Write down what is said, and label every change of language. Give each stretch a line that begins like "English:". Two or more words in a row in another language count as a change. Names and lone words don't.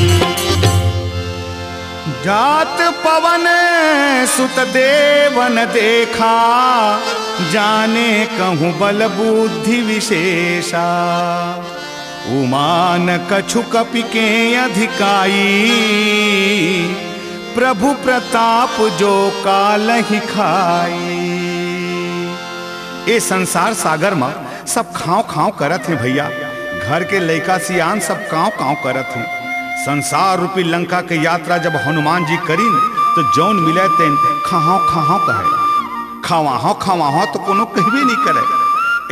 Awadhi: जात पवन सुत देवन देखा, जाने कहूँ बल बुद्धि विशेषा। उमान कछु कपि के अधिकाई, प्रभु प्रताप जो कालहि खाई।
Chhattisgarhi: ए संसार सागर में सब खाँव खाँव करत हैं भैया। घर के लइका सियान सब काँव काँव करत हैं। संसार रूपी लंका के यात्रा जब हनुमान जी करीन तो जौन मिले तेन खाहाँ खाहाँ कहे, खावाहो खावाहो तो कोनो कहबे नहीं करे।